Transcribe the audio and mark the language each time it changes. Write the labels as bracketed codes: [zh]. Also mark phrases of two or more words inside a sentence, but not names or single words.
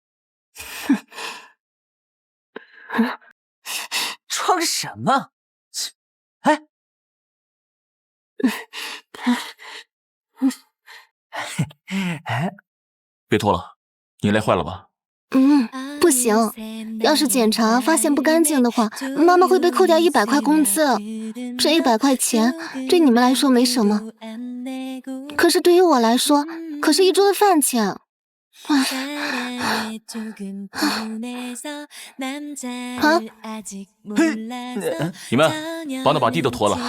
[zh] 装什么？哎，别脱了，你累坏了吧？不行，要是检查发现不干净的话，媽媽會被扣掉100塊工資。這100塊錢對你們來說沒什麼，可是對於我來說，可是一桌的飯錢。你們幫他把地都拖了。